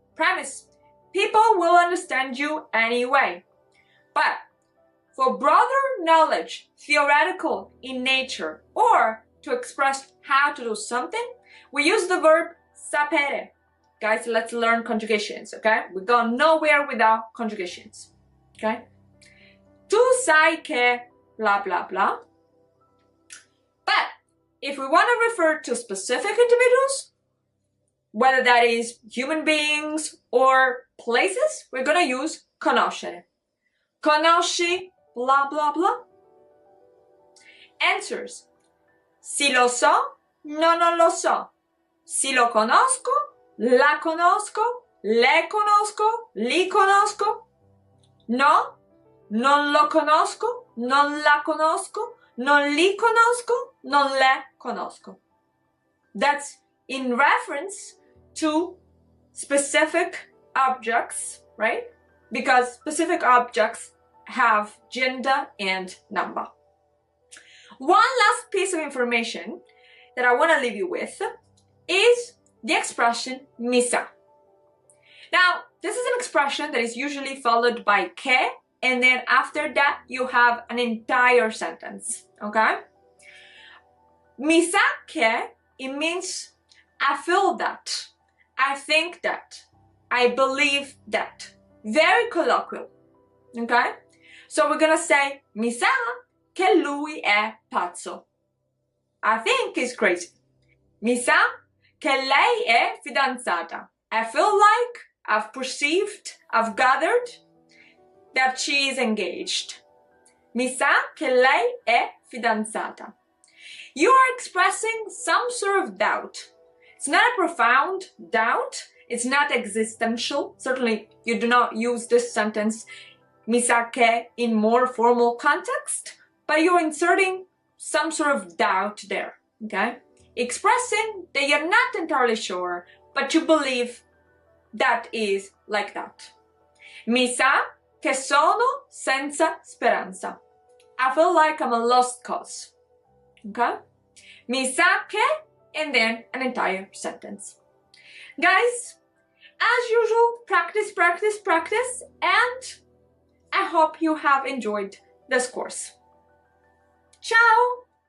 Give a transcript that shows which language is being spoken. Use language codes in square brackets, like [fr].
[en] Premise, people will understand you anyway. But for broader knowledge, theoretical in nature, or to express how to do something, we use the verb sapere. Guys, let's learn conjugations, okay? We go nowhere without conjugations, okay? [it] Tu sai che blah, blah, blah. [en] But if we want to refer to specific individuals, whether that is human beings or places, we're going to use conoscere. [it] Conosci blah, blah, blah. [en] Answers. [it] Si lo so, no, non lo so. Si lo conosco, la conosco, le conosco, li conosco. No, non lo conosco, non la conosco, non li conosco, non le conosco. [en] That's in reference to specific objects, right? Because specific objects have gender and number. One last piece of information that I want to leave you with is the expression mi sa. Now, this is an expression that is usually followed by che, and then after that you have an entire sentence, okay? [it] Mi sa che, [en] it means I feel that, I think that, I believe that. Very colloquial, okay? So we're gonna say [it] mi sa che lui è pazzo. [en] I think he's crazy. [it] Mi sa che lei è fidanzata. [en] I feel like, I've perceived, I've gathered that she is engaged. [it] Mi sa che lei è fidanzata. [en] You are expressing some sort of doubt. It's not a profound doubt. It's not existential. Certainly, you do not use this sentence, [it] mi sa che, [en] in more formal context, but you're inserting some sort of doubt there, okay? Expressing that you're not entirely sure, but you believe that is like that. [it] Mi sa che sono senza speranza. [en] I feel like I'm a lost cause, okay? [it] Mi sa che, [en] and then an entire sentence. Guys, as usual, practice, practice, practice, and I hope you have enjoyed this course. Ciao!